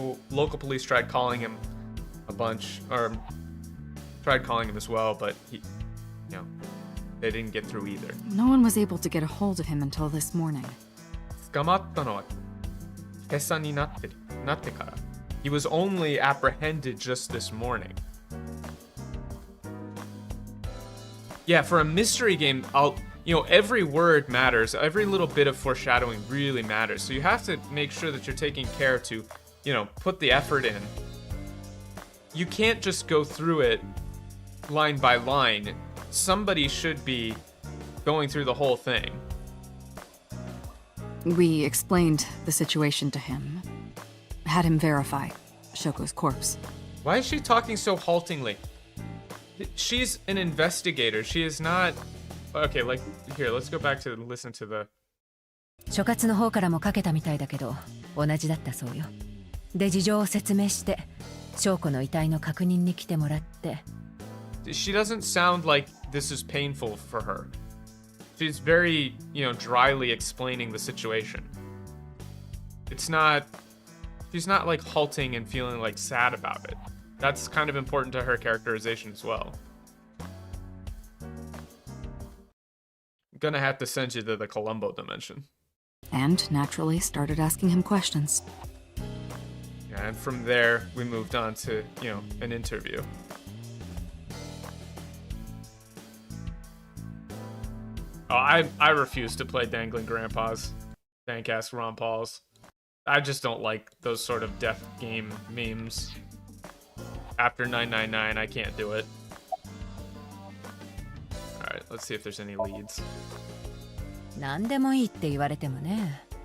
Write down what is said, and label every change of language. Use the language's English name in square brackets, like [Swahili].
[English] Local police tried calling him a bunch, or tried calling him as well, but he, you know, they didn't get through either. No one was able to get a hold of him until this morning. [Japanese] 捕まったのは今朝になってから. [English] He was only apprehended just this morning. Yeah, for a mystery game, every word matters. Every little bit of foreshadowing really matters. So you have to make sure that you're taking care to, put the effort in. You can't just go through it line by line. Somebody should be going through the whole thing. We explained the situation to him. Had him verify Shoko's corpse. Why is she talking so haltingly? She's an investigator. She is not... Okay, like, here, let's go back to listen to the... [Japanese] 所轄の方からもかけたみたいだけど、同じだったそうよ。で、事情を説明して、翔子の遺体の確認に来てもらって。 [English] She doesn't sound like this is painful for her. She's very, dryly explaining the situation. It's not... She's not, like, halting and feeling, like, sad about it. That's kind of important to her characterization as well. I'm gonna have to send you to the Columbo dimension. And naturally started asking him questions. Yeah, and from there, we moved on to, an interview. Oh, I refuse to play Dangling Grandpas. Dank-ass Ron Pauls. I just don't like those sort of death game memes. After 999, I can't do it. Alright, let's see if there's any leads. [Japanese] 何でもいいって言われてもね。